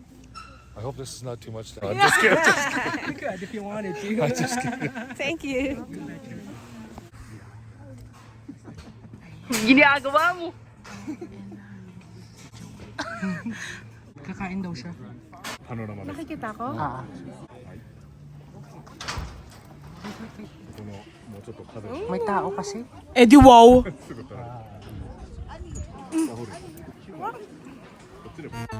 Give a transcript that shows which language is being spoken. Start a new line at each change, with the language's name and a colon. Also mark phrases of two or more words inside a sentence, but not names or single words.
English: I hope this is not too much. I'm just kidding. You could if you wanted to. I'm just kidding. Thank you.
Filipino: Ginagawa mo. Kakain daw siya. Panorama. Nakikita ko? Ah.
Japanese: このもうちょっと食べて
Filipino: May tao kasi. Eh di wow!
Japanese: すぐ食べる。あ、ほれ。こっちでも。